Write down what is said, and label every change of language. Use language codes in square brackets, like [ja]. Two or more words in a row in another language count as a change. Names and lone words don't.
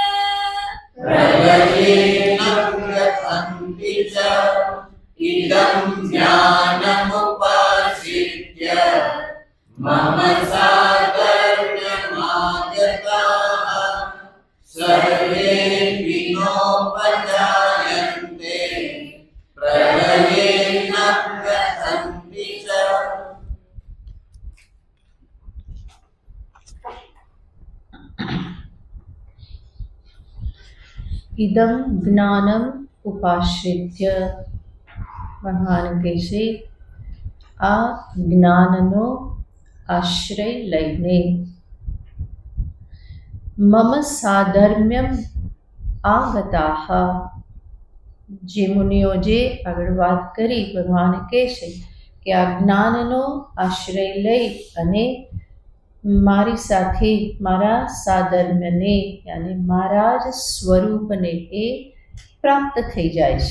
[sa] प्रलयेन व्यथन्ति च इदं ज्ञानमुपाश्रित्य मम साधर्म्यमागताः सर्वेऽपि नोपजायन्ते प्रलयेन व्यथन्ति च। इदम ज्ञानम उपाश्रित्य [gu] ભગવાન કહેશે આ જ્ઞાનનો આશ્રય લઈને [sa] मम साधर्म्यम् आगताः, [gu] જે મુનિઓ જે આગળ વાત કરી ભગવાન કહેશે કે આ જ્ઞાનનો આશ્રય લઈ અને મારી સાથે મારા સાધર્મ્યને યાની મારા જ સ્વરૂપને એ પ્રાપ્ત થઈ જાય છે.